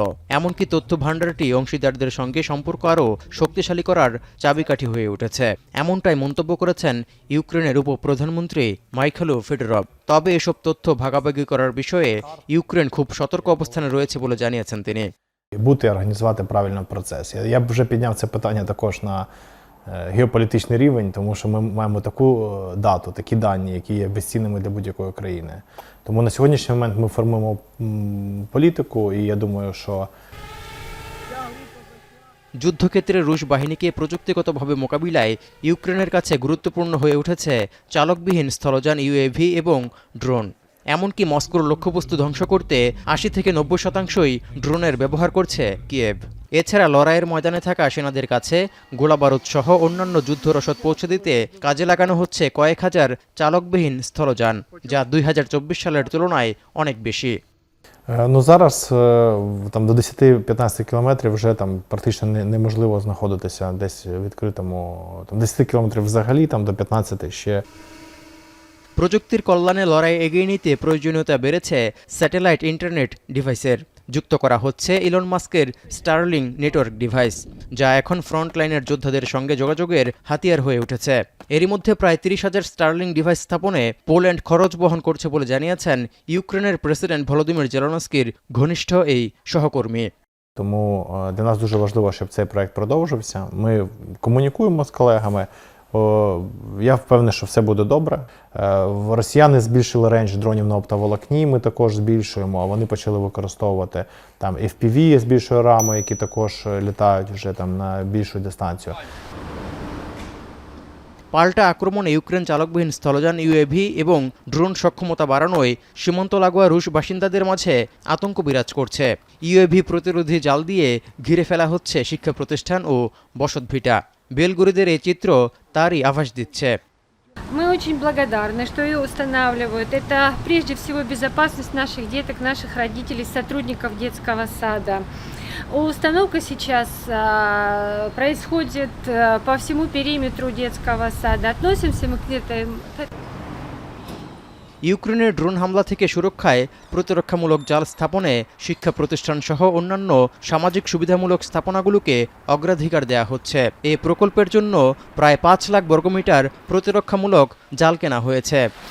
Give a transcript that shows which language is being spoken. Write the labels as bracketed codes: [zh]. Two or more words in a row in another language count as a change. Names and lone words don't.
[bn] এমনকি তথ্য ভাণ্ডারটি অংশীদারদের সঙ্গে সম্পর্ক আরও শক্তিশালী করার চাবিকাঠি হয়ে উঠেছে। এমনটাই মন্তব্য করেছেন ইউক্রেনের উপপ্রধানমন্ত্রী মাইখাইলো ফেডোরভ। তবে এসব তথ্য ভাগাভাগি করার বিষয়ে ইউক্রেন খুব সতর্ক অবস্থানে রয়েছে бо জানিয়েছেন তিনি। [uk] Бути і організувати правильно процес. Я б вже підняв це питання також на геополітичний рівень, тому що ми маємо таку дату, такі дані, які є безцінними для будь-якої країни. Тому на сьогоднішній момент ми формуємо політику, і я думаю, що [bn] যুদ্ধক্ষেত্রে রুশ বাহিনীকে প্রযুক্তিগতভাবে মোকাবিলায় ইউক্রেনের কাছে গুরুত্বপূর্ণ হয়ে উঠেছে চালকবিহীন স্থলযান ইউএভি এবং ড্রোন। এমনকি মস্কোর লক্ষ্যবস্তু ধ্বংস করতে ৮০ থেকে ৯০% ড্রোনের ব্যবহার করছে কিয়েভ। এছাড়া লড়াইয়ের ময়দানে থাকা সেনাদের কাছে গোলাবারুদ সহ অন্যান্য যুদ্ধরসদ পৌঁছে দিতে কাজে লাগানো হচ্ছে কয়েক হাজার চালকবিহীন স্থলযান, যা 2024 সালের তুলনায় অনেক বেশি। [uk] ну, зараз там, до 10-15 кілометрів вже там, практично неможливо знаходитися десь в відкритому, там, 10 кілометрів взагалі, там, до 15 ще. [bn] প্রযুক্তির কল্যাণে লড়াই এগিয়ে নিতে প্রয়োজনীয়তা বেড়েছে স্যাটেলাইট ইন্টারনেট ডিভাইসের। যুক্ত করা হচ্ছে ইলন মাস্কের স্টারলিং নেটওয়ার্ক ডিভাইস, যা এখন ফ্রন্টলাইনের যোদ্ধাদের সঙ্গে যোগাযোগের হাতিয়ার হয়ে উঠেছে। এরই মধ্যে প্রায় 30,000 স্টারলিং ডিভাইস স্থাপনে পোল্যান্ড খরচ বহন করছে বলে জানিয়েছেন ইউক্রেনের প্রেসিডেন্ট ভলোদিমির জেলেনস্কির ঘনিষ্ঠ এই সহকর্মী। [uk] Тому для нас дуже важливо, щоб цей проект продовжився. Ми комунікуємо з колегами. Я впевнений, що все буде добре. Росіяни збільшили рейндж дронів на оптоволокні, ми також збільшуємо, а вони почали використовувати там FPV з більшою рамою, які також літають вже там на більшу дистанцію. [bn] পাল্টা আক্রমণে ইউক্রেন চালকবিহীন স্থলযান ইউএভি এবং ড্রোন সক্ষমতা বাড়ানোয় সীমান্ত লাগোয়া রুশ বাসিন্দাদের মাঝে আতঙ্ক বিরাজ করছে। ইউএভি প্রতিরোধী জাল দিয়ে ঘিরে ফেলা হচ্ছে শিক্ষা প্রতিষ্ঠান ও বসতভিটা। বেলগোরিদের এই চিত্র তারই আভাস দিচ্ছে। [ru] Мы очень благодарны, что ее устанавливают. Это прежде всего безопасность наших деток, наших родителей, сотрудников детского сада. Установка сейчас происходит по всему периметру детского сада. Относимся мы к этой... [bn] ইউক্রেনের ড্রোন হামলা থেকে সুরক্ষায় প্রতিরক্ষামূলক জাল স্থাপনে শিক্ষা প্রতিষ্ঠান সহ অন্যান্য সামাজিক সুবিধামূলক স্থাপনাগুলোকে অগ্রাধিকার দেওয়া হচ্ছে। এই প্রকল্পের জন্য প্রায় ৫ লাখ বর্গমিটার প্রতিরক্ষামূলক জাল কেনা হয়েছে।